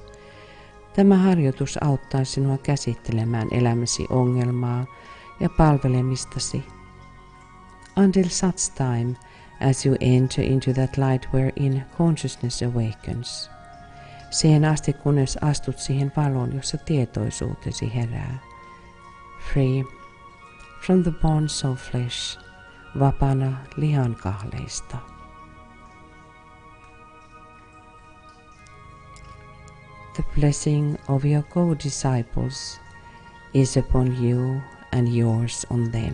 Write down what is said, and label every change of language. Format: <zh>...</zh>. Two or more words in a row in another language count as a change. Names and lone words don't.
<fi>Tämä harjoitus auttaa sinua käsittelemään elämäsi ongelmaa ja palvelemistasi.</fi> <en>Until such time as you enter into that light wherein consciousness awakens.</en> <fi>Siihen asti kunnes astut siihen valoon, jossa tietoisuutesi herää.</fi> <en>Free from the bonds of flesh.</en> <fi>Vapaana lihankahleista.</fi> <en>The blessing of your co-disciples is upon you and yours on them.</en>